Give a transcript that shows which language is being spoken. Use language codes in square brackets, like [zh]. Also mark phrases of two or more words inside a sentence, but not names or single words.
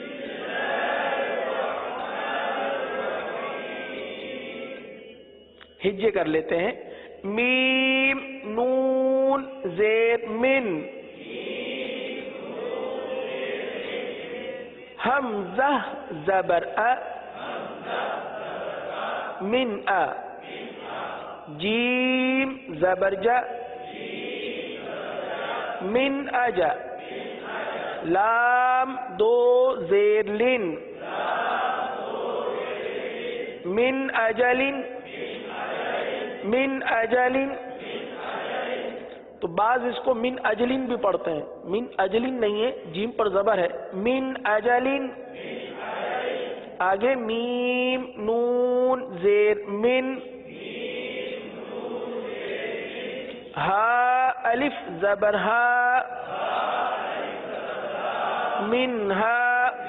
[ur] ہجے کر لیتے ہیں، میم نون زیر من، حمزہ زبر ا، من ا، جیم زبر جا، [ar] من اجا، [ur] لام دو زیر لن، [ar] من اجلن، من اجلن، [ur] تو بعض اس کو [ar] من اجلن [ur] بھی پڑھتے ہیں، [ar] من اجلن [ur] نہیں ہے، جیم پر زبر ہے، [ar] من اجلن۔ [ur] آگے میم نون زیر من، ہا الف زبر ہا، منہا،